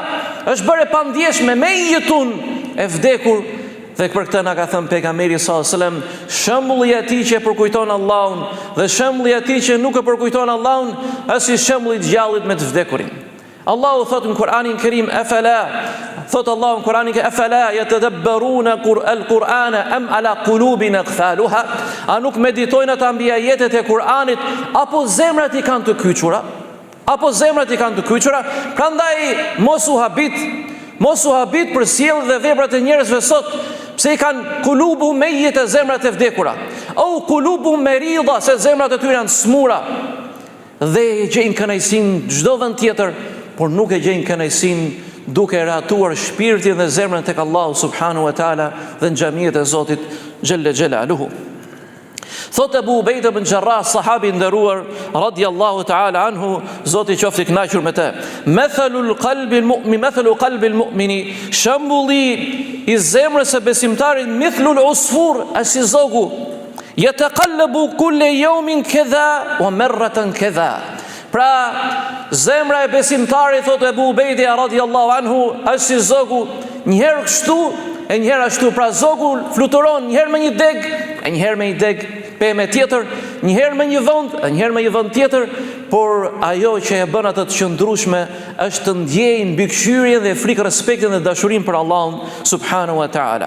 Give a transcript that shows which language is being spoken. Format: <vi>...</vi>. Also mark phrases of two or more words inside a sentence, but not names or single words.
<sq>Është bërë e pandjeshme me jetun e vdekur. Dhe për këtë na ka thënë pejgamberi</sq> <ar>صلى الله عليه وسلم,</ar> <sq>shembulli i atij që përkujton Allahun dhe shembulli i atij që nuk e përkujton Allahun është si shembulli i djallit me të vdekurin. Allahu thotë në Kur'anin Kerim, thotë Allahu në Kur'anin Kerim,</sq> <ar>أفلا يتدبرون القرآن أم على قلوب أقفالها,</ar> <sq>a nuk meditojnë ata mbi ajetet e Kur'anit, apo zemrat i kanë të kyçura? Apo zemrat i kanë të kyçura? Prandaj mos u habit për sjelljet dhe veprat e njerëzve sot, pse i kanë</sq> <ar>قلوب ميتة</ar> <sq>e zemrat e vdekura, o</sq> <ar>قلوب مريضة,</ar> <sq>se zemrat e tyre janë smura, dhe e gjejnë kënaqësinë çdo vend tjetër, por nuk e gjejnë kënaqësinë duke ratuar shpirtin dhe zemrën tek Allahu</sq> <ar>سبحانه وتعالى</ar> <sq>dhe në xhamiet e Zotit</sq> <ar>جل جلاله.</ar> <sq>Thot Abu Ubejda ibn Jarrah, sahabi nderuar</sq> <ar>رضي الله تعالى عنه,</ar> <sq>Zoti qoftë i kënaqur me të,</sq> <ar>مثل قلب المؤمن,</ar> <sq>shembulli i zemrës së besimtarit,</sq> <ar>مثل العصفور,</ar> <sq>asi zogu,</sq> <ar>يتقلب كل يوم كذا ومرة كذا.</ar> <sq>Pra, zemra e besimtarit, thot Ebu Ubejdi</sq> <ar>رضي الله عنه,</ar> <sq>është si zogu, njëherë kështu e njëherë ashtu. Pra zogu fluturon njëherë me një deg, e njëherë me një deg pemë tjetër, njëherë me një vend, e njëherë me një vend tjetër, por ajo që e bën atë të qëndrueshme është të ndjejë mbikëqyrjen dhe frikë respektin dhe dashurinë për Allahun</sq> <ar>سبحانه وتعالى.</ar>